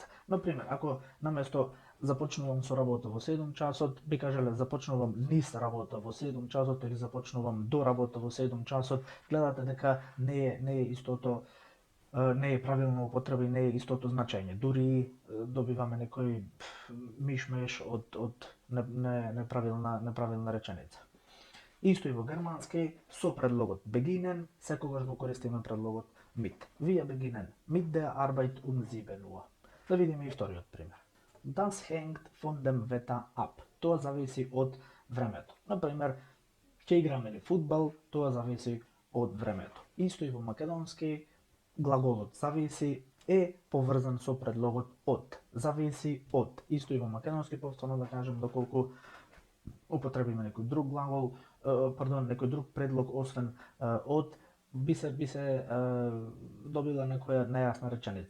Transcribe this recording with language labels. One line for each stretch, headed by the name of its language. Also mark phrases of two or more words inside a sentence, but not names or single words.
Macedonian: Например, ако наместо започнувам со работа во 7 часот, би кажале започнувам низ работа во 7 часот или започнувам до работа во 7 часот, гледате дека не е истото, не е правилна употреба и не е истото значење. Дури добиваме некој мишмеш од неправилна реченица. Исто и во германски, со предлогот beginnen, секогаш го користиме предлогот mit.
German: Wir beginnen mit der Arbeit um 7 Uhr.
Macedonian: Да видиме и вториот пример.
German: Das hängt von dem Wetter ab.
Macedonian: Тоа зависи од времето. Например, ќе играме ли фудбал, тоа зависи од времето. Исто и во македонски, глаголот зависи е поврзан со предлогот од. Зависи од. Исто и во македонски, повторно да кажем, доколку употребиме некој друг глагол, некој друг предлог освен од, би се добила некоја нејасна реченица.